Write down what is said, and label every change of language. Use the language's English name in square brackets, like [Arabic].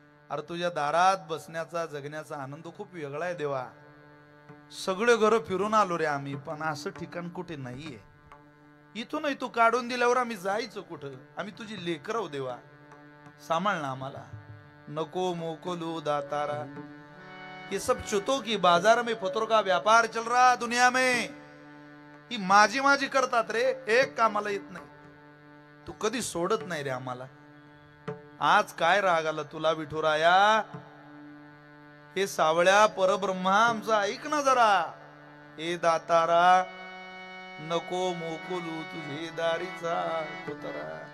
[Marathi] अरे तुझ्या दारात बसण्याचा जगण्याचा आनंद खूप वेगळा आहे देवा. सगळे घर फिरून आलो रे आम्ही, पण असं ठिकाण कुठे नाहीये. इथूनही तू काढून दिल्यावर आम्ही जायचं कुठं? आम्ही तुझी लेकरं हो देवा, सांभाळ ना आम्हाला. नको मोकलू दातारा. [Hindi] ये सब चुतो की बाजार में पत्रों का व्यापार चल रहा दुनिया में. [Marathi] ही माझी माझी करतात रे, एक कामाला येत नाही. तू कधी सोडत नाही रे आम्हाला. आज काय राग आला तुला विठुराया? हे सावळ्या परब्रह्मा आमचा ऐक ना जरा. हे दातारा नको मोकलू तुझे दारीचा कुतरा.